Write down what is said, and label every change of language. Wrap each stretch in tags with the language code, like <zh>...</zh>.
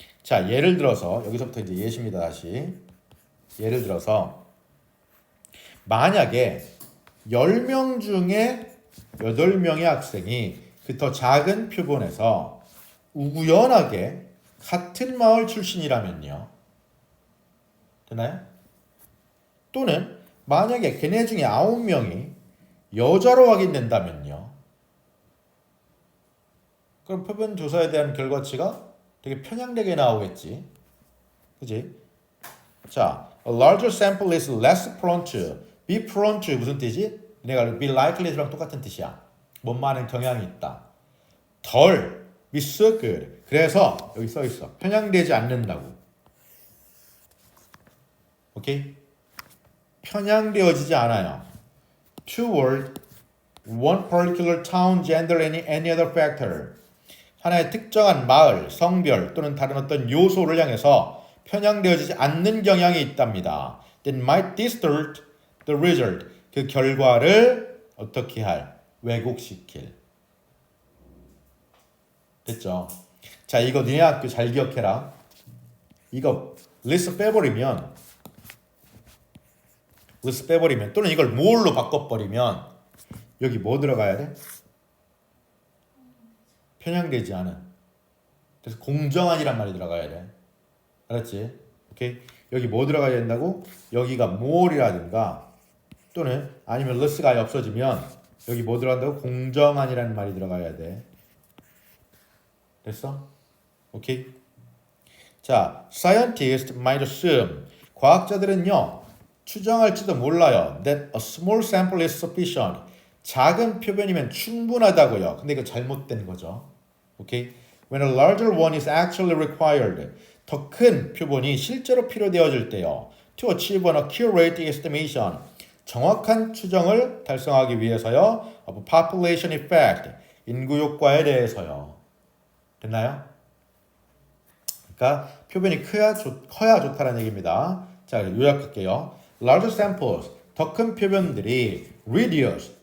<ko>자, 예를 들어서 여기서부터 이제 예시입니다. 다시. 예를 들어서 만약에 10명 중에 8명의 학생이 그 더 작은 표본에서 우연하게 같은 마을 출신이라면요. 되나요? 또는 만약에 걔네 중에 9명이 여자로 확인된다면요. 그럼 표본 조사에 대한 결과치가 되게 편향되게 나오겠지. 그지?</ko> <en>자, a larger sample is less prone to. be prone to</en> <ko>무슨 뜻이지? 내가</ko> <en>be likely to</en> <ko>랑 똑같은 뜻이야. 뭔 많은 경향이 있다. 덜</ko> <en>be so good.</en> <ko>그래서 여기 써 있어. 편향되지 않는다고. 오케이? 편향되어지지 않아요.</ko> <en>toward one particular town, gender, any other factor.</en> <ko>하나의 특정한 마을, 성별 또는 다른 어떤 요소를 향해서 편향되어지지 않는 경향이 있답니다.</ko> <en>That might distort the result.</en> <ko>그 결과를 어떻게 할? 왜곡시킬. 됐죠? 자, 이거 니네 학교 잘 기억해라. 이거 리스트 빼버리면 또는 이걸 뭘로 바꿔버리면 여기 뭐 들어가야 돼? 편향되지 않은. 그래서 공정한이란 말이 들어가야 돼. 알았지? 오케이? 여기 뭐 들어가야 된다고? 여기가 more이라든가 또는 아니면 less가 아예 없어지면 여기 뭐 들어간다고? 공정한이라는 말이 들어가야 돼. 됐어? 오케이? 자,</ko> <en>scientists might assume.</en> <ko>과학자들은요, 추정할지도 몰라요.</ko> <en>That a small sample is sufficient.</en> <ko>작은 표본이면 충분하다고요. 근데 이거 잘못된 거죠. 오케이?</ko> <en>When a larger one is actually required.</en> <ko>더 큰 표본이 실제로 필요되어질 때요.</ko> <en>To achieve an accurate estimation.</en> <ko>정확한 추정을 달성하기 위해서요.</ko> <en>Of population effect.</en> <ko>인구 효과에 대해서요. 됐나요? 그러니까 표본이 커야 좋다는 얘기입니다. 자, 요약할게요.</ko> <en>Larger samples.</en> <ko>더 큰 표본들이 reduce.</ko>